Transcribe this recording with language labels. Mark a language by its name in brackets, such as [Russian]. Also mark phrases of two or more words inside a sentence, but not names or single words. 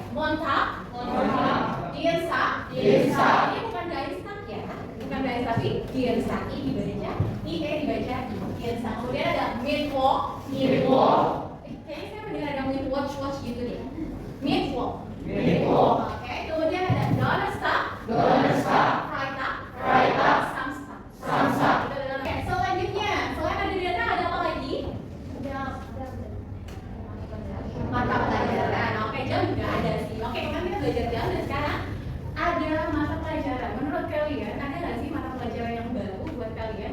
[German] Montag, Dienstag. [Indonesian] Ini bukan Dienstag ya, bukan Dienstag tapi Dienstag. I dibaca, dibaca Dienstag. Kemudian ada Mittwoch. Kayaknya saya mendengar ada bunyi watch gitu deh. Mittwoch. Oke, kemudian ada Donnerstag. [German] Freitag. Samstag. [Indonesian] Oke, selanjutnya, selain ada data ada apa lagi? Mata pelajaran. Oke, jam juga ada sih. Oke, kemarin kita belajar jam dan sekarang ada mata pelajaran. Menurut kalian ada nggak sih mata pelajaran yang baru buat kalian?